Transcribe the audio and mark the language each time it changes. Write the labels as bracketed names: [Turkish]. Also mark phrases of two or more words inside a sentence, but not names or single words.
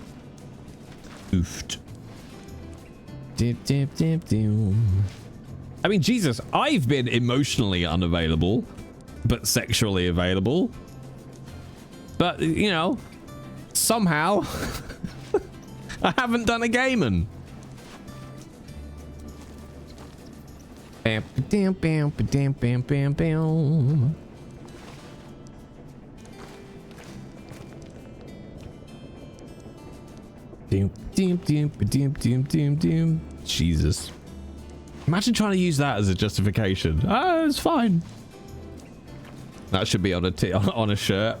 [English] Oofed. I mean, Jesus, I've been emotionally unavailable, but sexually available. But, you know, somehow I haven't done a Gaiman. Bam, bam, bam, bam, bam, bam, bam. Jesus. Imagine trying to use that as a justification. Oh, it's fine. That should be on a shirt.